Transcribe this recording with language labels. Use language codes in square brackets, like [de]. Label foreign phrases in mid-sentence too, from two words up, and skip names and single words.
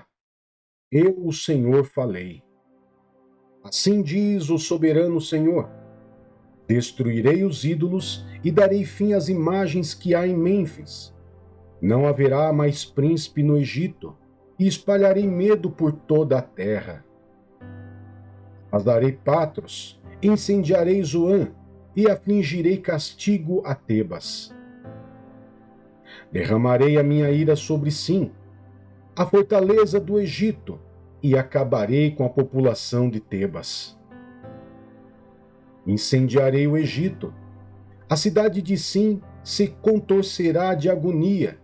[pt] Eu, o Senhor, falei. Assim diz o soberano Senhor: destruirei os ídolos e darei fim às imagens que há em Mênfis. Não haverá mais príncipe no Egito, e espalharei medo por toda a terra. Arrasarei Patros, incendiarei Zoã, e afligirei castigo a Tebas. Derramarei a minha ira sobre Sim, a fortaleza do Egito, e acabarei com a população de Tebas. Incendiarei o Egito. A cidade de Sim se contorcerá de agonia.